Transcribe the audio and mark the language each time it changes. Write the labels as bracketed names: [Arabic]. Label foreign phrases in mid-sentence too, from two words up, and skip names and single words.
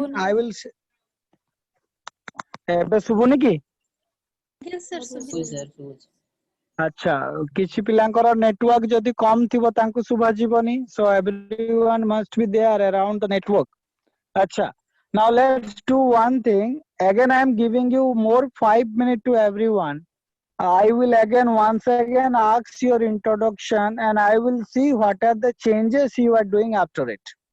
[Odia] ଶୁଭୁନି [English] I will. [Odia] ଏବେ ଶୁଭୁନି କି? [English] Yes, sir. ଶୁଭିଲା। [Odia] ଆଚ୍ଛା କିଛି ପିଲାଙ୍କର ନେଟୱାର୍କ ଯଦି କମ ଥିବ ତାଙ୍କୁ ଶୁଭାଯିବନି [English] so everyone must be there around the network. ଆଚ୍ଛା now let's do one thing. Again I am giving you more 5 minutes to everyone. I will again once again ask your introduction and I will see what are the changes you are doing after it.